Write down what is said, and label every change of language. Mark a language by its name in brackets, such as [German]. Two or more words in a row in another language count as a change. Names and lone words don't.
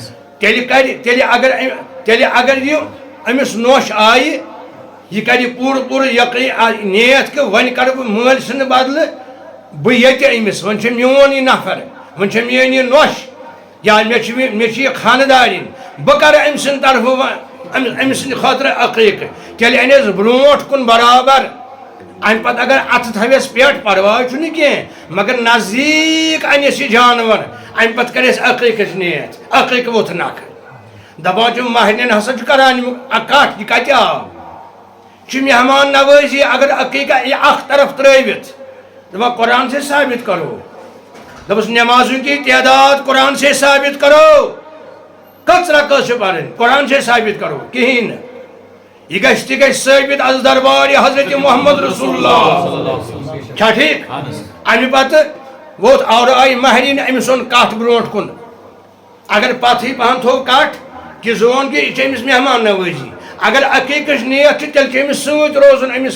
[Kashmiri] تیٚلہِ اگر یہِ أمِس نوٚش آیہِ یہِ کرِ پوٗرٕ نیت کہِ وۄنۍ کرٕ بہٕ مٲلۍ سٕنٛدِ بدلہٕ بہٕ ییٚتہِ أمِس وۄنۍ چھُ میون یہِ نفر وۄنۍ چھےٚ میٲنۍ یہِ نوٚش یا مےٚ چھِ یہِ خانٛدارِنۍ بہٕ کرٕ أمۍ سٕنٛدِ طرفہٕ أمۍ سٕنٛدِ خٲطرٕ عقیقہ تیٚلہِ اَنٮ۪س برونٛٹھ کُن برابر امہ پتہٕ اگر اتھٕ تھوٮ۪س پٮ۪ٹھ پرواے چھُنہٕ کینٛہہ مگر نزدیٖک انٮ۪س یہِ جانور امہ پتہٕ کرٮ۪س عقیقٕچ نیت عقیقہ ووت نکھٕ دپان چھِ مہرنٮ۪ن ہسا چھُ کران یِم کٹھ یہِ کتہِ آو چھِ مہمان نوٲزی اگر عقیقہ یہِ اکھ طرف ترٲوِتھ دپان [Urdu] قرآن سے ثابت کرو [Kashmiri] دپس [Urdu] نمازوں کی تعداد قرآن سے ثابت [Kashmiri] کرو کٔژ رکعت چھِ پرٕنۍ [Urdu] قرآن سے ثابت کرو [Kashmiri] کِہیٖنۍ نہٕ یہ گژھِ تہِ گژھِ ثٲبت از دربار حضرت محمد رسول اللہ چھا ٹھیک امہ پتہٕ ووت اور آیہِ مہرِنۍ أمِس اوٚن کٹھ برونٛٹھ کُن اگر پتھٕے پہن تھوٚو کٹھ کہِ زون کہِ یہِ چھِ أمِس مہمان نوٲزی اگر عقیقٕچ نیت چھِ تیٚلہِ چھُ أمِس سۭتۍ روزُن أمِس